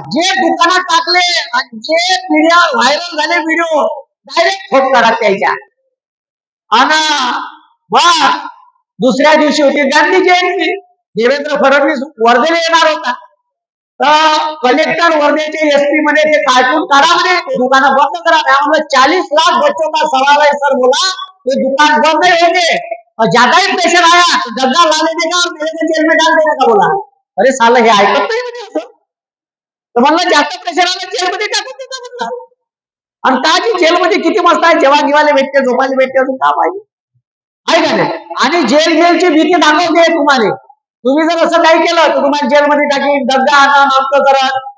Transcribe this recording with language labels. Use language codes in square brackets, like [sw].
[mr] जे दुकानात टाकले आणि जे मीडिया व्हायरल झाले व्हिडिओ डायरेक्ट फोट काढत त्याच्या. आणि मग दुसऱ्या दिवशी होती गांधी जयंती. देवेंद्र फडणवीस वर्धेला येणार होता. तर कलेक्टर वर्धेचे SP मध्ये ते कार्टून काढा म्हणे, दुकान बंद करा. [hi] त्यामुळे 40 लाख बच्चों का सवाल है सर बोला, ये दुकान बंद नहीं होंगे और ज्यादा ही प्रेशर आया तो दंगा ला लेने का और मेरे को जेल में डाल देने का बोला. [mr] अरे साला हे ऐकत नाही म्हणजे असं. तर म्हणलं जास्त प्रेशर आलं जेलमध्ये टाकून देता म्हणलं. आणि का की जेलमध्ये किती मस्त आहे, जेव्हा गिवाले भेटते, झोपायला भेटते, अजून का पाहिजे आहे का नाही. आणि जेलची भीती दाखवते तुम्हाला. तुम्ही जर असं काही केलं तर तुम्हाला जेलमध्ये टाकीन, दंगा आणा, माफ करा.